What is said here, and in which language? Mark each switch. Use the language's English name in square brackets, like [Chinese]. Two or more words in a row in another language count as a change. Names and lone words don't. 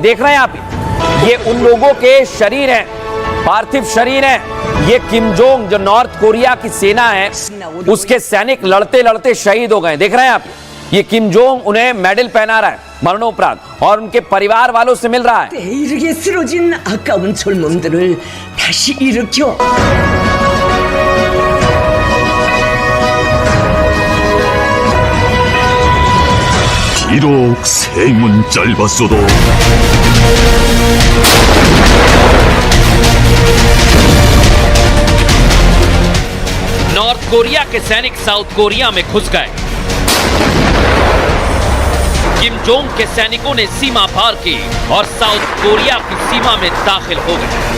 [Hindi] देख रहे हैं आप, ये उन लोगों के शरीर हैं, पार्थिव शरीर हैं। ये किम जोंग जो नॉर्थ कोरिया की सेना है, उसके सैनिक लड़ते लड़ते शहीद हो गए। देख रहे हैं आप, ये किम जोंग उन्हें मेडल पहना रहा है मरणोपरांत, और उनके परिवार वालों से मिल रहा है। [Korean] 이르게 쓰러진 아까운 젊음들을 다시 일으켜. 비록 생은 짧았어도 [Hindi] नॉर्थ कोरिया के सैनिक साउथ कोरिया में घुस गए। किम जोंग के सैनिकों ने सीमा पार की और साउथ कोरिया की सीमा में दाखिल हो गए।